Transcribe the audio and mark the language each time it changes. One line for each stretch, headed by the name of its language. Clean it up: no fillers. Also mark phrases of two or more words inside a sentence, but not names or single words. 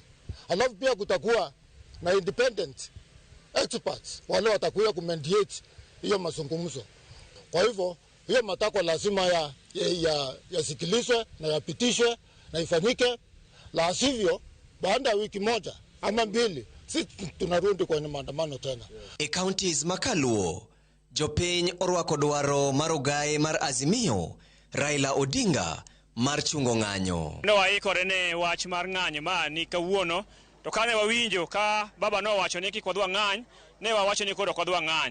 Swahili: Alafu pia kutakuwa na
English: independent experts
Swahili: wale watakuja kumediate hiyo mazungumzo. Kwa hivyo hiyo matakwa lazima yasikilizwe na yapitishwe na ifanyike, la sivyo baada ya wiki moja ama mbili si tunarudi kwenye maandamano tena.
Luo (Kenya and Tanzania): Counties makaluo jopiny orwako dwaro mar ogaye mar Azimio Raila Odinga mar chungo ng'anyo. Ne waikore ne wach mar ng'anyo ma ni kawuono, to kane wawinjo ka baba no wacho ni kik wadwa ng'any, ne wawacho ni koro kwadwa ng'any.